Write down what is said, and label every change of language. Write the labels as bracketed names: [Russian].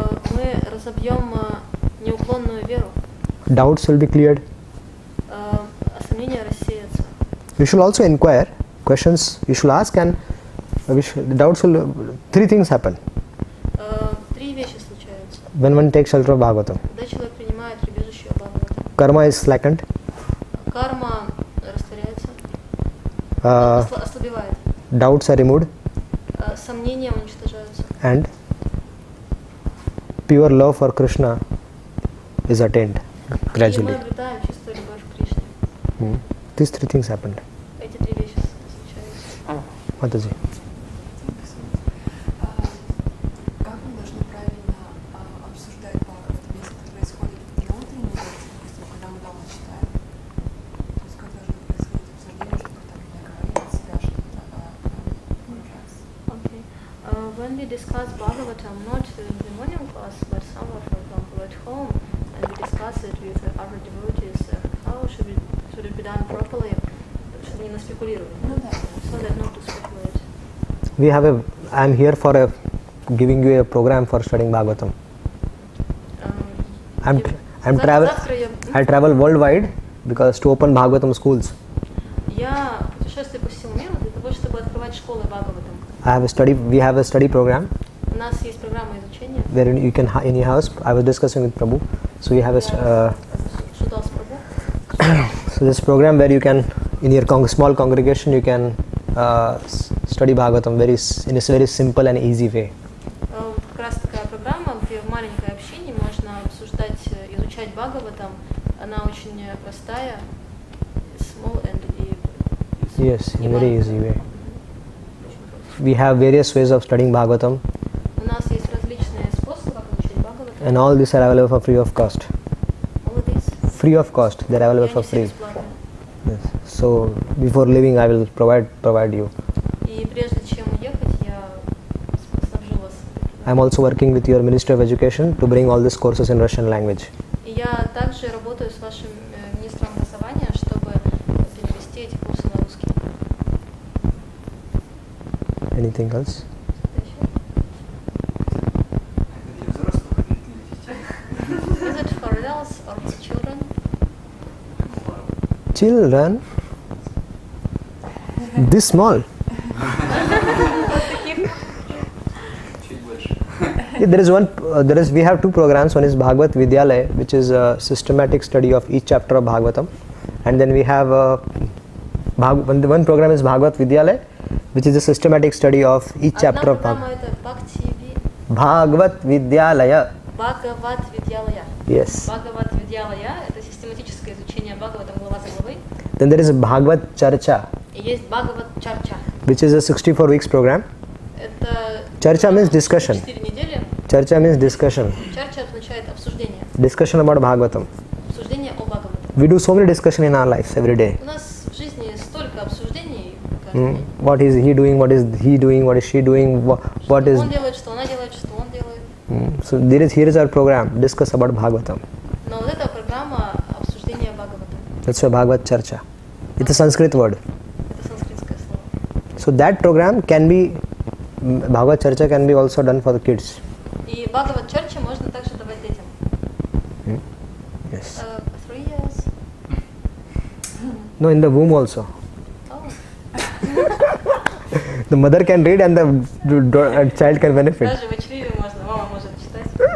[Russian] Мы разобьем неуклонную веру. [English] Doubts will be cleared. [Russian] Сомнения рассеются. [English] You should also inquire questions. You should ask, and doubts will. Three things happen [Russian] Три вещи случаются. [English] when one takes shelter of Bhagavatam. [Russian] Когда человек принимает прибежище Бхагаватам. [English] Karma is slackened. [Russian] Карма растворяется, ослабевает. [English] Doubts are removed, [Russian] Сомнения уничтожаются. [English] and pure love for Krishna is attained [Russian] И мы [English] gradually. [Russian] обретаем чистую любовь к Кришне. [English] These three things happened. [Russian] Эти три вещи случаются. [English] Mataji. [Russian] Как мы должны правильно обсуждать Бхагаватам, если это происходит на утренней лекции, допустим, когда мы дома читаем? То есть как должно происходить обсуждение, чтобы там не говорить от себя что-то, выражаться? [English] Okay. When we discuss Bhagavatam, not in the morning class, but somewhere, for example, at home, and we discuss it with other devotees, how should it be done properly? [Russian] Чтобы не наспекулировать. Ну да. [English] So that not to speculate. I am here for giving you a program for studying Bhagavatam. I travel worldwide because to open Bhagavatam schools. [Russian] Я путешествую по всему миру для того, чтобы чтобы открывать школы Бхагаватам. [English] We have a study program [Russian] У нас есть программа изучения. [English] where you can in your house. I was discussing with Prabhu. So we have [Russian] Я обсуждал с Прабhu. [English] so this program where you can in your small congregation you can study Bhagavatam in a very simple and easy way. [Russian] Как раз такая программа, где в маленькой общине можно обсуждать, изучать Бхагаватам. Она очень простая, [English] small and Yes, in a very easy way. We have various ways of studying Bhagavatam, [Russian] У нас есть различные способы, как изучить Бхагаватам. [English] and all these are available for free of cost. All of these. Free of cost, they are [Russian] И [English] available [Russian] они [English] for [Russian] все [English] free. [Russian] бесплатные. [English] Yes. So before leaving, I will provide you. [Russian] И прежде чем уехать, я снабжу вас. [English] I am also working with your Ministry of Education to bring all these courses in Russian language. [Russian] И я также работаю с вашим министром образования, чтобы перевести эти курсы на русский. [English] Anything else? Is it for adults or for children? Children? This small? We have two programs. One is Bhagavad Vidyalaya, which is a systematic study of each chapter of Bhagavatam, and then we have one program is Bhagavad Vidyalaya, which is a systematic study of each chapter of [Russian] Одна программа это Бхакти [English] Bhagavad Vidyalaya. [Russian] Бхагават Видьялая. [English] Yes. [Russian] Бхагават Видьялая – это систематическое изучение Бхагаватам глава за главой. [English] Then there is Bhagavad Charcha, [Russian] И есть Бхагават Чарча. [English] which is a 64 weeks program. [Russian] Это [English] Charcha means discussion. [Russian] 4 недели. [English] Charcha means discussion. [Russian] Чарча означает обсуждение. [English] Discussion about Bhagavatam. [Russian] Обсуждение о Бхагаватам. [English] We do so many discussion in our lives every day. [Russian] У нас в жизни столько обсуждений каждый день. [English] What is he doing? What is he doing? What is she doing? What is [Russian] Он делает, что она делает, что он делает. [English] so here is our program. Discuss about Bhagavatam. [Russian] Но вот эта программа обсуждения Бхагаватам. [English] That's why Bhagavad Charcha. It's a Sanskrit word. [Russian] Это санскритское слово. [English] So that program can be Bhagavad Charcha can be also done for the kids. [Russian] И Бхагават Чарча можно также давать детям. [English] Yes. 3 years. No, in the womb also. Oh. The mother can read and the child can benefit. [Russian] Даже в чреве можно, мама может читать.